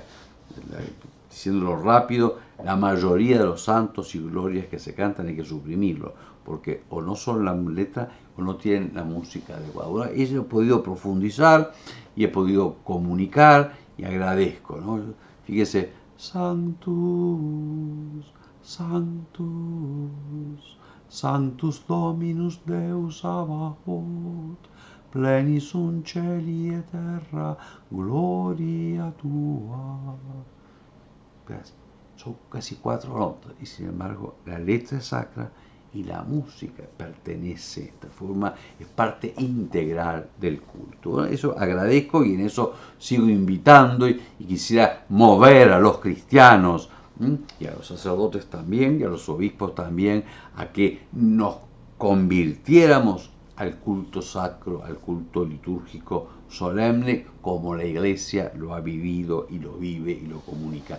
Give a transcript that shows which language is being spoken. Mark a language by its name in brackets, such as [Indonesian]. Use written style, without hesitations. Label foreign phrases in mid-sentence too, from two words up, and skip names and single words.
[Spanish] Diciéndolo rápido, la mayoría de los santos y glorias que se cantan hay que suprimirlo, porque o no son la letra o no tienen la música adecuada. Bueno, eso he podido profundizar y he podido comunicar y agradezco, ¿no? Fíjese, [Latin] Sanctus, Sanctus, Sanctus Dominus Deus Sabaoth, plenis sunt celi et terra, gloria tua. [Spanish] Son casi 4 notas y sin embargo la letra es sacra y la música pertenece de esta forma, es parte integral del culto. Eso agradezco y en eso sigo invitando y quisiera mover a los cristianos y a los sacerdotes también y a los obispos también a que nos convirtiéramos al culto sacro, al culto litúrgico solemne, como la Iglesia lo ha vivido y lo vive y lo comunica.